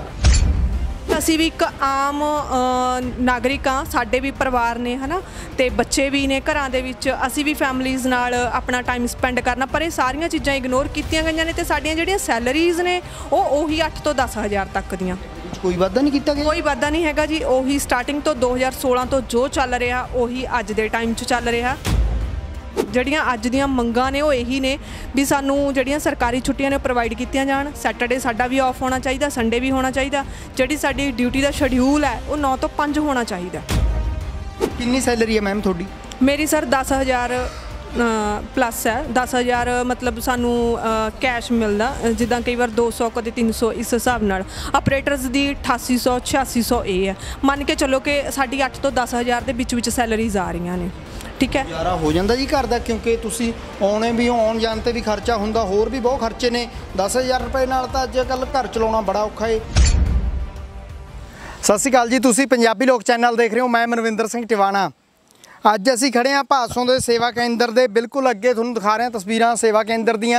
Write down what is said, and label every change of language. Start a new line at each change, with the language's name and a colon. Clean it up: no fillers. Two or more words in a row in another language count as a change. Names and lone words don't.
Punjabi: ਅਸੀਂ ਵੀ ਇੱਕ ਆਮ ਨਾਗਰਿਕ ਹਾਂ, ਸਾਡੇ ਵੀ ਪਰਿਵਾਰ ਨੇ ਹੈ ਨਾ, ਤਾਂ ਬੱਚੇ ਵੀ ਨੇ ਘਰਾਂ ਦੇ ਵਿੱਚ, ਅਸੀਂ ਵੀ ਫੈਮਿਲੀਜ਼ ਨਾਲ ਆਪਣਾ
English: time spend
Punjabi: ਕਰਨਾ, ਪਰ ਇਹ ਸਾਰੀਆਂ ਚੀਜ਼ਾਂ ਇਗਨੋਰ ਕੀਤੀਆਂ ਗਈਆਂ ਨੇ। ਤਾਂ ਸਾਡੀਆਂ ਜਿਹੜੀਆਂ ਸੈਲਰੀਜ਼ ਨੇ ਉਹ ਉਹੀ 8 ਤੋਂ 10 ਹਜ਼ਾਰ ਤੱਕ ਦੀਆਂ। ਕੋਈ ਵਾਧਾ ਨਹੀਂ ਕੀਤਾ ਗਿਆ? ਕੋਈ ਵਾਧਾ ਨਹੀਂ ਹੈਗਾ ਜੀ। ਉਹੀ ਸਟਾਰਟਿੰਗ ਤੋਂ 2016 ਤੋਂ ਜੋ ਚੱਲ ਰਿਹਾ ਉਹੀ ਅੱਜ ਦੇ ਟਾਈਮ 'ਚ ਚੱਲ ਰਿਹਾ। ਜਿਹੜੀਆਂ ਅੱਜ ਦੀਆਂ ਮੰਗਾਂ ਨੇ ਉਹ ਇਹੀ ਨੇ ਵੀ ਸਾਨੂੰ ਜਿਹੜੀਆਂ ਸਰਕਾਰੀ ਛੁੱਟੀਆਂ ਨੇ ਪ੍ਰੋਵਾਈਡ ਕੀਤੀਆਂ ਜਾਣ। ਸੈਟਰਡੇ ਸਾਡਾ ਵੀ ਆਫ ਹੋਣਾ ਚਾਹੀਦਾ, ਸੰਡੇ ਵੀ ਹੋਣਾ ਚਾਹੀਦਾ। ਜਿਹੜੀ ਸਾਡੀ ਡਿਊਟੀ ਦਾ ਸ਼ਡਿਊਲ ਹੈ ਉਹ 9 ਤੋਂ 5 ਹੋਣਾ ਚਾਹੀਦਾ। ਕਿੰਨੀ ਸੈਲਰੀ ਹੈ ਮੈਮ ਤੁਹਾਡੀ? ਮੇਰੀ ਸਰ 10,000 ਪਲੱਸ ਹੈ। 10,000 ਮਤਲਬ ਸਾਨੂੰ ਕੈਸ਼ ਮਿਲਦਾ, ਜਿਦਾਂ ਕਈ ਵਾਰ 200 ਕਦੇ 300 ਇਸ ਹਿਸਾਬ ਨਾਲ। ਆਪਰੇਟਰਜ਼ ਕੀ 8800 8600 ਇਹ ਹੈ। ਮੰਨ ਕੇ ਚੱਲੋ ਕਿ ਸਾਡੀ 8 ਤੋਂ 10,000 ਦੇ ਵਿੱਚ ਸੈਲਰੀਜ਼ ਆ ਰਹੀ ਨੇ, ਠੀਕ ਹੈ। ਗੁਜ਼ਾਰਾ ਹੋ ਜਾਂਦਾ ਜੀ ਘਰ ਦਾ, ਕਿਉਂਕਿ ਤੁਸੀਂ ਆਣੇ ਵੀ ਆਉਣ ਜਾਣ ਤੇ ਵੀ ਖਰਚਾ ਹੁੰਦਾ, ਹੋਰ ਵੀ ਬਹੁਤ ਖਰਚੇ ਨੇ। 10,000 ਰੁਪਏ ਨਾਲ ਤਾਂ ਅੱਜਕੱਲ੍ਹ ਘਰ ਚਲਾਉਣਾ ਬੜਾ ਔਖਾ ਹੈ। ਸਤਿ ਸ੍ਰੀ ਅਕਾਲ ਜੀ, ਤੁਸੀਂ ਪੰਜਾਬੀ ਲੋਕ ਚੈਨਲ ਦੇਖ ਰਹੇ ਹੋ, ਮੈਂ ਮਨਵਿੰਦਰ ਸਿੰਘ ਟਿਵਾਣਾ। ਅੱਜ ਅਸੀਂ ਖੜ੍ਹੇ ਹਾਂ ਭਾਦਸੋਂ ਦੇ ਸੇਵਾ ਕੇਂਦਰ ਦੇ ਬਿਲਕੁਲ ਅੱਗੇ, ਤੁਹਾਨੂੰ ਦਿਖਾ ਰਹੇ ਹਾਂ ਤਸਵੀਰਾਂ ਸੇਵਾ ਕੇਂਦਰ ਦੀਆਂ।